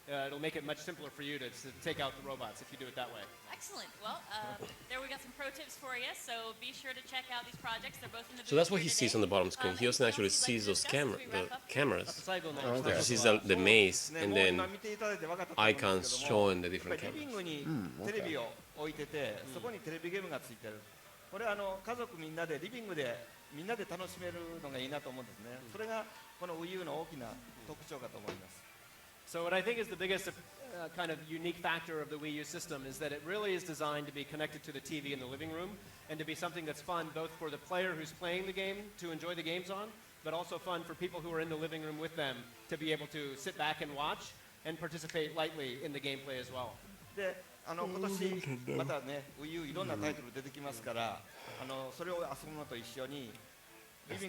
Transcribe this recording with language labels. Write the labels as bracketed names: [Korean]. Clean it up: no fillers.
[English] It'll make it much simpler for you to take out the robots if you do it that way. Excellent. Well, there we got some pro tips for you, so be sure to check out these projects. They're both in the So that's what booth he here sees on the today. bottom screen. He doesn't actually see those cameras. Okay. He sees the maze and then icons showing the different [Japanese] リ cameras. ビングにテレビを置いてて、そこにテレビゲームがついてる。これは家族みんなでリビングでみんなで楽しめるのがいいなと思うんですね。それがこの Wii U の大きな特徴かと思います。 [English] So what I think is the biggest kind of unique factor of the Wii U system is that it really is designed to be connected to the TV in the living room and to be something that's fun both for the player who's playing the game to enjoy the games on, but also fun for people who are in the living room with them to be able to sit back and watch and participate lightly in the gameplay as well. [Japanese] で、今年またね Wii U いろんなタイトル出てきますから、それを遊ぶのと一緒にリビン